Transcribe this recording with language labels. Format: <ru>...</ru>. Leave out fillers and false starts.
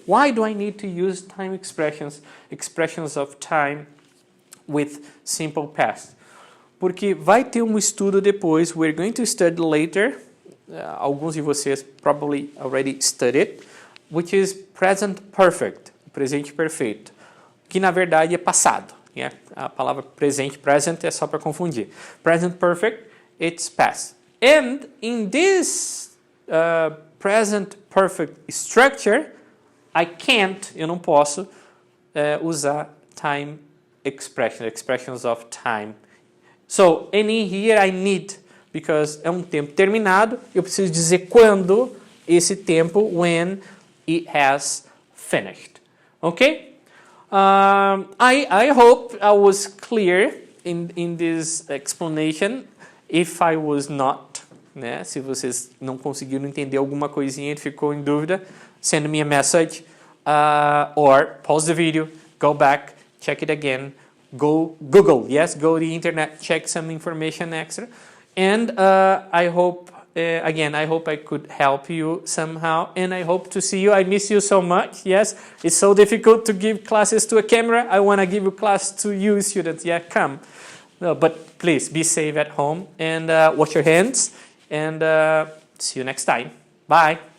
<en>Why do I need to use time expressions of time with simple past?</en> <pt>Porque vai ter um estudo depois,</pt> <en>we're going to study later,</en> <pt>alguns de vocês</pt> <en>probably already studied, which is present perfect,</en> <pt>presente perfeito, que na verdade é passado. Yeah? A palavra presente, present, é só para confundir.</pt> <en>Present perfect, it's past. And in this present perfect structure,</en> <pt>eu não posso usar</pt> <en>time expressions of time. So, and in here I need, because</en> <pt>é um tempo terminado, eu preciso dizer quando esse tempo,</pt> <en>when it has finished. Okay? I hope I was clear in this explanation. If I was not, né?</en> <pt>Se vocês não conseguiram entender alguma coisinha e ficou em dúvida,</pt> <en>send me a message or pause the video, go back, check it again, go Google, yes, go the internet, check some information extra. And I hope, again, I hope I could help you somehow, and I hope to see you. I miss you so much, yes. It's so difficult to give classes to a camera. I want to give a class to you students, yeah, come. No, but please be safe at home and wash your hands, and see you next time. Bye.</en>